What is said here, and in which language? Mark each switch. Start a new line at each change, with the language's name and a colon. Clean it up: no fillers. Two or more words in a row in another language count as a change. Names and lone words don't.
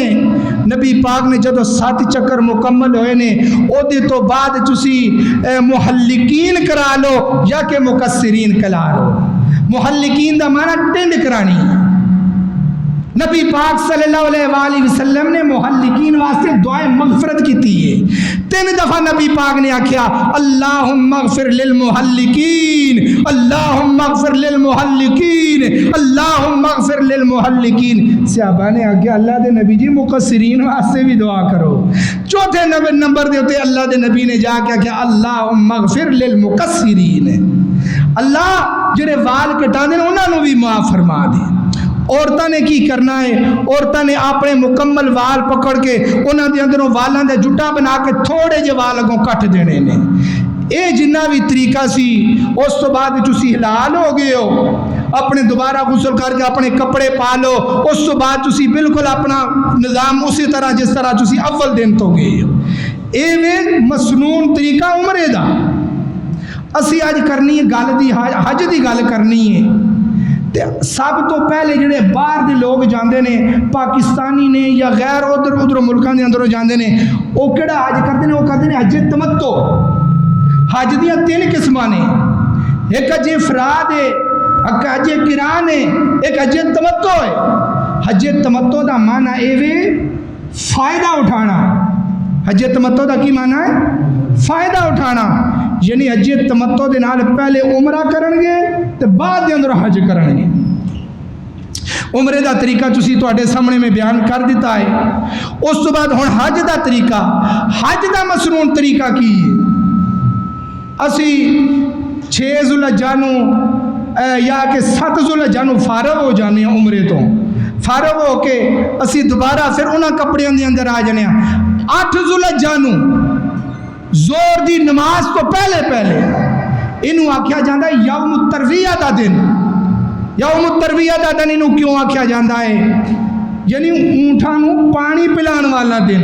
Punjabi: نبی پاک نے جدو 7 چکر مکمل ہوئے نے, او دے تو بعد تسی محلقین کرا لو یا کہ مقصرین کرا لو. محلقین دا معنی ٹنڈ کرانی. نبی پاک صلی اللہ علیہ وآلہ وسلم نے محلقین واسطے دعائیں مغفرت کی تھی ہے. 3 دفعہ نبی پاک نے آکھیا
Arabic: اللہم اغفر للمحلقین, اللہم اغفر للمحلقین, اللہم اغفر للمحلقین.
Punjabi: صحابہ نے آکھیا اللہ دے نبی جی مقصرین واسطے بھی دعا کرو. چوتھے نمبر دے ہوتے اللہ دے نبی نے جا کے آکھیا
Arabic: اللہم اغفر للمقصرین,
Punjabi: اللہ جڑے وال کٹا دے انہاں نو بھی معاف فرما دے. عورتوں نے کی کرنا ہے, عورتوں نے اپنے مکمل وال پکڑ کے انہوں دے اندروں والاں دے جٹا بنا کے تھوڑے جے وال اگوں کٹ دینے نے. اے جنہ بھی طریقہ سی, اس تو بعد تسی حلال ہو گئے ہو, اپنے دوبارہ غسل کر کے اپنے کپڑے پا لو, اس تو بعد تسی بالکل اپنا نظام اسی طرح جس طرح تسی اول دن تو گئے ہو. اے وے مسنون طریقہ عمرے دا. اسی آج کرنی ہے گل دی, حج دی گل کرنی ہے. سب تو پہلے جڑے باہر دے لوگ جاندے نے, پاکستانی نے یا غیر ادھر ملکاں دے اندروں جاندے نے, وہ کیڑا حج کرتے ہیں, وہ کرتے ہیں حج تمتع. حج دیاں 3 قسماں نے, ایک حج افراد ہے, ایک حج قران ہے, ایک حج تمتع ہے. حج تمتع دا معنی اے وے فائدہ اٹھانا. حج تمتع دا کی معنی ہے فائدہ اٹھانا. یعنی حج تمتع دے نال پہلے عمرہ کرن گے تے بعد دے اندر حج کرن گے. عمرے دا طریقہ تسی تواڈے سامنے میں بیان کر دیتا ہے. اس تو بعد ہن حج دا طریقہ, حج دا مسنون طریقہ کی ہے. اسی 6 ذوالحجہ نو یا کہ 7 ذوالحجہ نو فارغ ہو جانے ہیں عمرے تو, فارغ ہو کے اسی دوبارہ پھر انہاں کپڑیاں دے اندر آ جانے ہیں. 8 ذوالحجہ نو زور دی نماز تو پہلے انہوں آکھیا جاندہ ہے یوم الترویہ دا دن. یوم الترویہ دا دن انہوں کیوں آکھیا جاندہ ہے؟ یعنی اونٹھاں نو پانی پلان والا دن.